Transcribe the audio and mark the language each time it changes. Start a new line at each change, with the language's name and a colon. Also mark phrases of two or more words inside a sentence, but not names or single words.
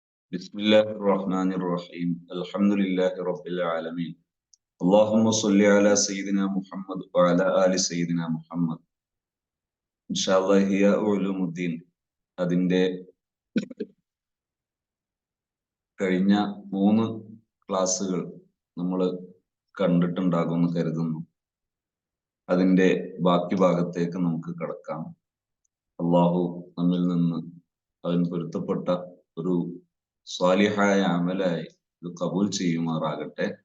Arabic: بسم الله الرحمن الرحيم الحمد لله رب العالمين اللهم صل على سيدنا محمد وعلى آل سيدنا محمد إن شاء الله هي علوم الدين
Malayalam: അതിന്റെ കഴിഞ്ഞ 3 ക്ലാസ്സുകൾ നമ്മൾ കണ്ടിട്ടുണ്ടാകുമെന്ന് കരുതുന്നു. അതിന്റെ ബാക്കി ഭാഗത്തേക്ക് നമുക്ക് കടക്കാം. അള്ളാഹു നമ്മിൽ നിന്ന് അതിന് പൊരുത്തപ്പെട്ട ഒരു സ്വാലിഹായ അമലായി ഇത് കബൂൽ ചെയ്യുമാറാകട്ടെ.